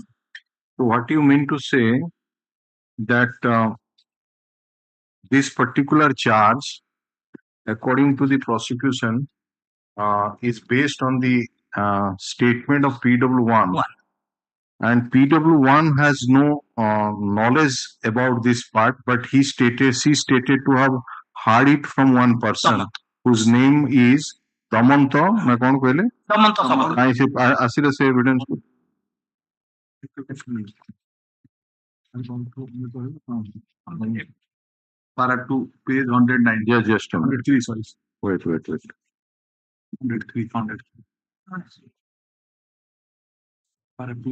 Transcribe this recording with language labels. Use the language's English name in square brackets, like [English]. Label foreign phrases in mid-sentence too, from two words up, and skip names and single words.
[English] So what you mean to say that this particular charge, according to the prosecution, is based on the statement of PW1. And PW1 has no knowledge about this part, but she stated to have heard it from one person whose name is [Odia] ଦମନ୍ତ ନା କଣ କହିଲେ? ଦମନ୍ତ ଶବର। କାହିଁ ସେ ଆସିଲେ ସେ ଏଭିଡେନ୍ସ କୁ? [English] Para 2, page 109. Yes, just a minute. 103, sorry. Wait. 103, 103. Para 2,